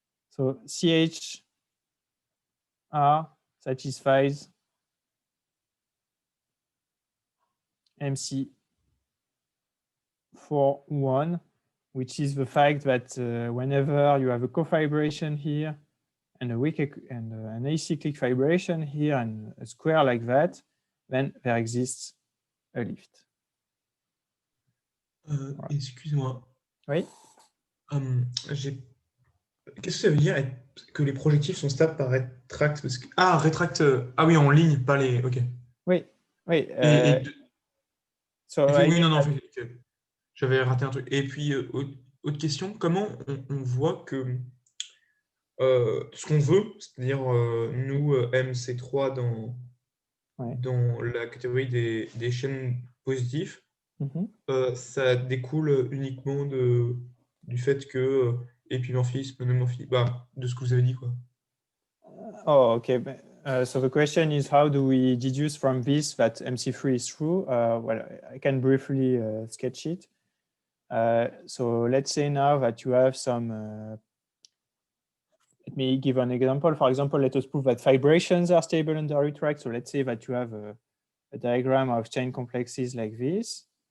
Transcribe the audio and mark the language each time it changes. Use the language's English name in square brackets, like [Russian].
[English] So CHR satisfies MC4(1), which is the fact that whenever you have a cofibration here and a weak and an acyclic fibration here and a square like that, then there exists a lift. [French] Excuse-moi. Oui. Qu'est-ce que ça veut dire que les projectifs sont stables par rétract? Ah, rétract. Ah oui, en ligne, pas les. Ok. Oui, oui. Oui, non, j'avais raté un truc. Et puis, autre question, comment on voit que ce qu'on veut, c'est-à-dire nous, MC3 dans la catégorie des chaînes positives, ça découle uniquement du fait que épimorphisme, monomorphisme, de ce que vous avez dit, quoi. [English] Oh, okay. So the question is, how do we deduce from this that MC3 is true? Well, I can briefly sketch it. So let's say now that you have some, let me give an example. For example, let us prove that fibrations are stable under retract. So let's say that you have a diagram of chain complexes like this.